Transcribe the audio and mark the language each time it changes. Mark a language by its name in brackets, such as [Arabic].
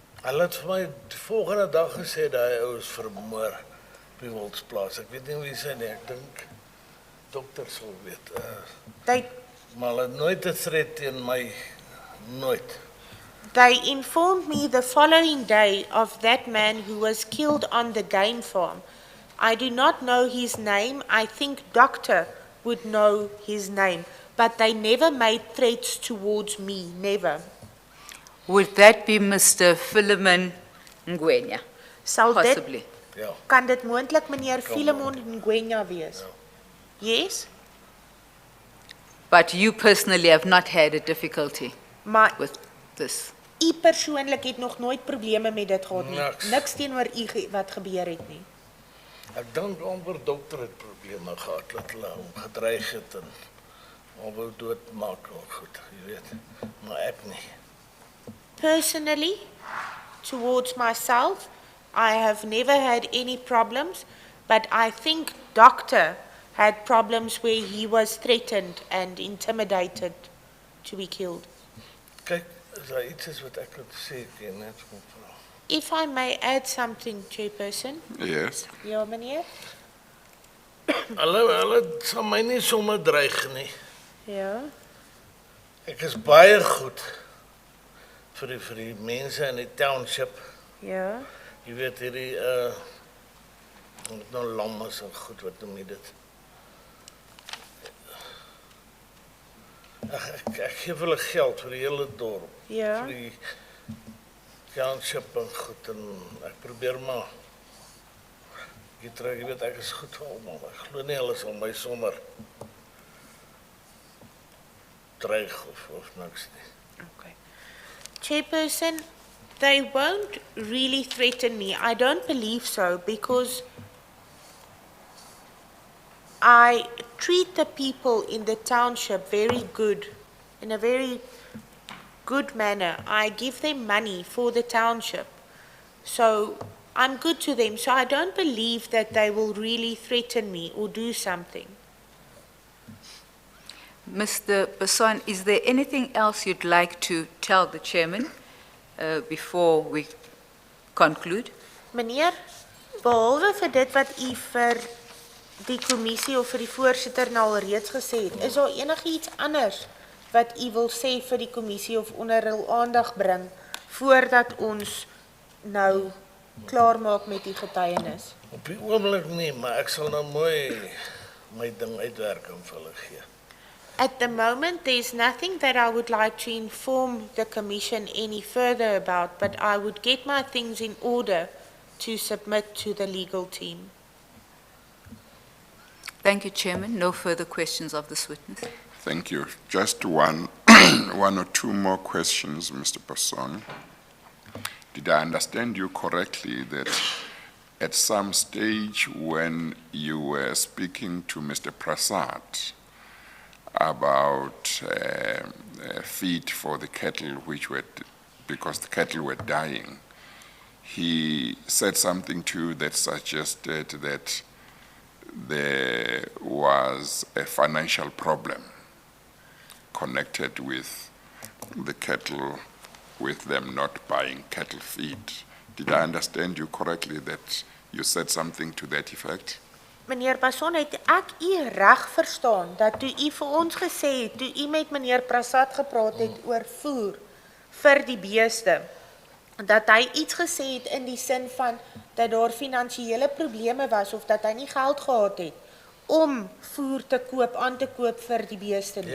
[Afrikaans] Hulle het vir my die volgende dag gesê dat hy ou is vermoor op die Wildsplaas. Ek weet nie wie sy nie, ek dink dokter sal weet. Maar hulle het nooit 'n threat teen my, nooit. [English] They informed me the following day of that man who was killed on the game farm. I do not know his name. I think doctor would know his name. But they never made threats towards me, never. Would that be Mr. Philemon Ngwenya? [Afrikaans] Sal dit, [English] Possibly. [Afrikaans] Ja. kan dit moontlik meneer Philemon Ngwenya wees? Yes? [English] But you personally have not had a difficulty [Afrikaans] Maar [English] with this? [Afrikaans] u persoonlik het nog nooit probleme met dit gehad nie. Niks. Niks teenoor u wat gebeur het nie. Ek dink amper dokter het probleme gehad, dat hulle hom gedreig het en hom wou doodmaak of goed, jy weet. Maar ek nie. [English] Personally, towards myself, I have never had any problems, but I think doctor had problems where he was threatened and intimidated to be killed. [Afrikaans] Kyk, is daar iets is wat ek kan sê, ek kan net kom vra. [English] If I may add something, Chairperson. Yes. [Afrikaans] Ja, meneer? Hulle sal my nie sommer dreig nie. Ja. Ek is baie goed vir die mense in die township. Ja. Jy weet hierdie met nou lammes en goed, wat noem jy dit? Ek gee hulle geld vir die hele dorp. Ja. Vir die township en goed en ek probeer maar jy weet ek is goed vir almal. Ek glo nie hulle sal my sommer dreig of niks nie. [English] Okay. Chairperson, they won't really threaten me. I don't believe so because I treat the people in the township very good, in a very good manner. I give them money for the township. So I'm good to them. So I don't believe that they will really threaten me or do something. Mr. Basson, is there anything else you'd like to tell the chairman before we conclude? [Afrikaans] Meneer, behalwe vir dit wat u vir die kommissie of vir die voorsitter nou al reeds gesê het, is daar enigiets anders wat u wil sê vir die kommissie of onder hul aandag bring voordat ons nou klaar maak met die getuienis? Op die oomblik nie, maar ek sal nou mooi my ding uitwerk en vir hulle gee. [English] At the moment, there's nothing that I would like to inform the commission any further about, but I would get my things in order to submit to the legal team. Thank you, Chairman. No further questions of this witness. Thank you. Just one or two more questions, Mr. Passon. Did I understand you correctly that at some stage when you were speaking to Mr. Prasad about feed for the cattle because the cattle were dying, he said something to you that suggested that there was a financial problem connected with the cattle, with them not buying cattle feed. Did I understand you correctly that you said something to that effect? [Afrikaans] Meneer Passon, het ek u reg verstaan dat toe u vir ons gesê het, toe u met meneer Prasad gepraat het oor voer vir die beeste, dat hy iets gesê het in die sin van dat daar finansiële probleme was of dat hy nie geld gehad het om voer te koop, aan te koop vir die beeste nie?